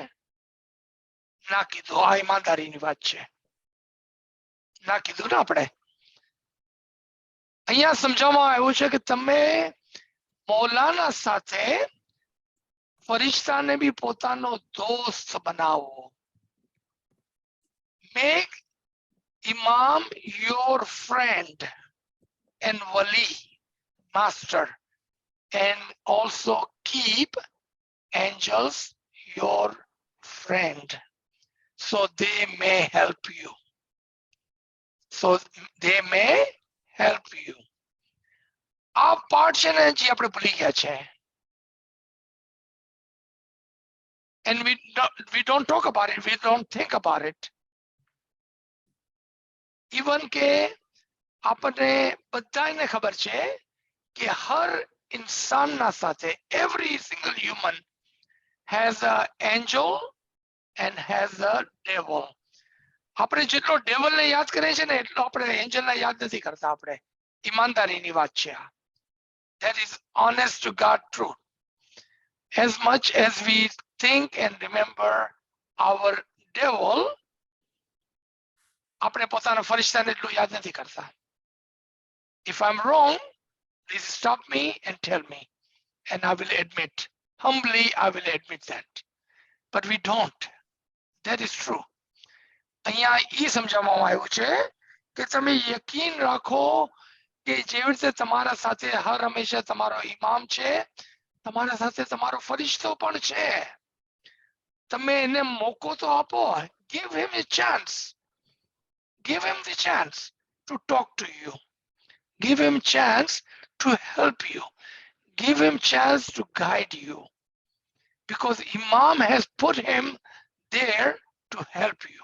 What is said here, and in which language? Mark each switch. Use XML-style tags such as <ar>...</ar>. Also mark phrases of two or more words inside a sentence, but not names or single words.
<gu>ના કીધું. આ ઈમાનદારીની વાત છે. ના કીધું ને આપણે. અહીંયા સમજાવવામાં આવ્યું છે કે તમે મૌલાના સાથે ફરિશ્તાને બી પોતાનો દોસ્ત બનાવો.</gu> <en>Make Imam your friend and wali, master, and also keep angels your friend so they may help you. So they may help you.</en> <gu>આ પાર્ટ છે ને જે આપણે ભૂલી ગયા છે.</gu> <en>And we don't talk about it, we don't think about it. Even</en> <gu>કે આપણને બધાને ખબર છે કે હર ઇન્સાનના સાથે</gu> <en>every single human has an angel and has a devil.</en> <gu>આપણે જેટલો ડેવલને યાદ કરીએ છીએ ને એટલો આપણે એન્જલને યાદ નથી કરતા. આપણે ઈમાનદારીની વાત છે આ.</gu> <en>That is honest to God truth. As much as we think and remember our devil,</en> <gu>આપણે પોતાના ફરિશ્તાને એટલું યાદ નથી કરતા.</gu> <en>If I'm wrong, please stop me and tell me, and I will admit, humbly I will admit that. But we don't. That is true.</en> <gu>અહીંયા એ સમજાવવામાં આવ્યું છે કે તમે યકીન રાખો કે જેવી રીતે તમારા સાથે હર હંમેશા તમારો ઇમામ છે, તમારા સાથે તમારો ફરિશ્તો પણ છે. તમે એને મોકો તો આપો.</gu> <en>Give him a chance. Give him the chance to talk to you. Give him chance to help you. Give him chance to guide you. Because Imam has put him there to help you.</en>